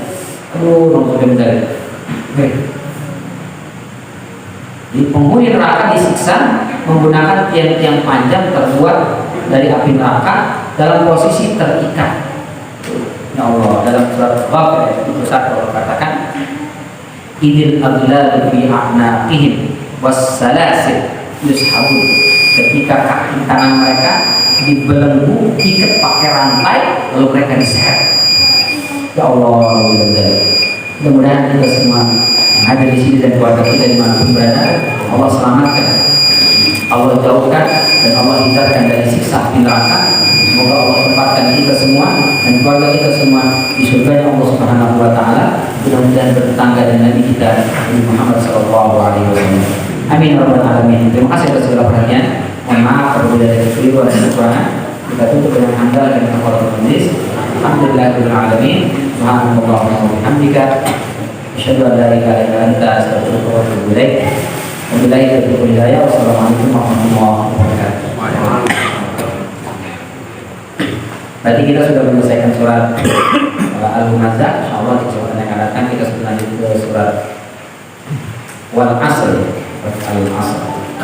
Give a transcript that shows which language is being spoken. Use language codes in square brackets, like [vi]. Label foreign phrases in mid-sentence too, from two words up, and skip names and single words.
[id] Aduh, alhamdulillah. Di penghuni neraka disiksa menggunakan tiang-tiang panjang terbuat dari api neraka dalam posisi terikat. Ya Allah, dalam surat Ghafir itu Allah katakan, [ar] إذ الأغلال في أعناقهم والسلاسل يسحبون, [id] ketika kaki tangan mereka dibelenggu, diikat pakai rantai, lalu mereka diseret. Ya Allah, mudah-mudahan kita semua yang ada di sini dan keluarga kita dimanapun berada, Allah selamatkan, Allah jauhkan, dan Allah hindarkan dari siksa api neraka. Semoga Allah tempatkan kita semua dan keluarga kita semua di surga Allah [ar] سبحانه وتعالى. [id] Mudah-mudahan bertetangga dengan Nabi kita Nabi Muhammad SAW. [ar] آمين يا رب العالمين. [id] Terima kasih atas segala perhatian. Mohon maaf apabila ada kekeliruan dan kekurangan. Kita tutup dengan hamdalah dan [ar] كفارة المجلس. الحمد لله رب العالمين سبحانك اللهم وبحمدك أشهد أن لا إله إلا أنت أستغفرك وأتوب إليك. وبالله التوفيق والهداية والسلام عليكم ورحمة الله وبركاته. [id] Tadi kita sudah menyelesaikan surat Al-Humazah. Insyaallah di kesempatan yang akan datang kita lanjut ke surat Wal Asr. Al-Asr.